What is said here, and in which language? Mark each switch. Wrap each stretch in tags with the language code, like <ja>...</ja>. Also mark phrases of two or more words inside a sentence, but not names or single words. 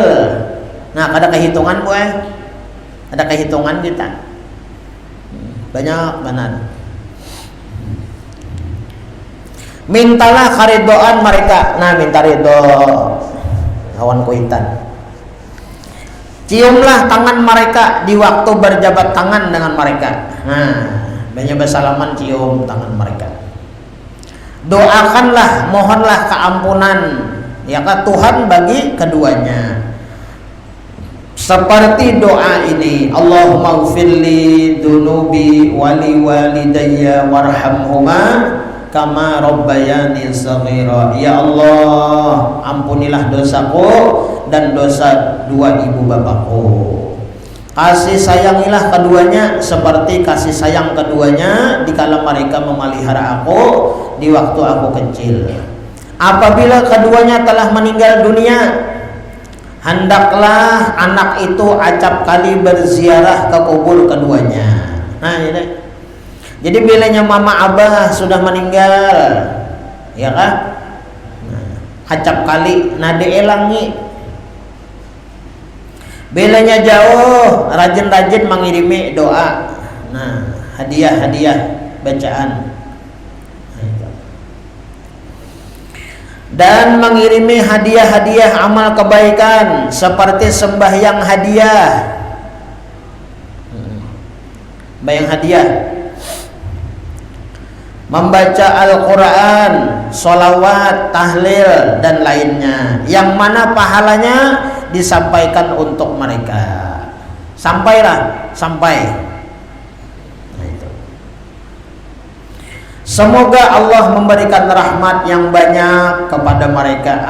<id>Nah, ada kehitungan Bu Ada kehitungan kita. Banyak benar. Mintalah karidoan mereka.</id> <bjn>Nah, minta ridho kawan kuitan.</bjn> <id>Ciumlah tangan mereka di waktu berjabat tangan dengan mereka. Nah, banyak bersalaman cium tangan mereka. Doakanlah, mohonlah keampunan ya ke Tuhan bagi keduanya. Seperti doa ini,</id> <ar>اللهم اغفر لي ذنوبي ولوالدي وارحمهما كما ربياني صغيرا.</ar> <id>Ya Allah, ampunilah dosaku dan dosa dua ibu bapakku. Kasih sayangilah keduanya seperti kasih sayang keduanya dikala mereka memelihara aku di waktu aku kecil. Apabila keduanya telah meninggal dunia, hendaklah anak itu acap kali berziarah ke kubur keduanya. Nah, ini.</id> <bjn>Jadi bilanya mama abah sudah meninggal, ya kan? Acap kali nade elangi.</bjn> <id>Bilanya jauh, rajin-rajin mengirimi doa. Nah, hadiah-hadiah bacaan. Dan mengirimi hadiah-hadiah amal kebaikan seperti sembahyang hadiah. Sembahyang hadiah. Membaca Al-Quran, sholawat, tahlil, dan lainnya, yang mana pahalanya disampaikan untuk mereka. Sampai. Nah, itu. Semoga Allah memberikan rahmat yang banyak kepada mereka.</id>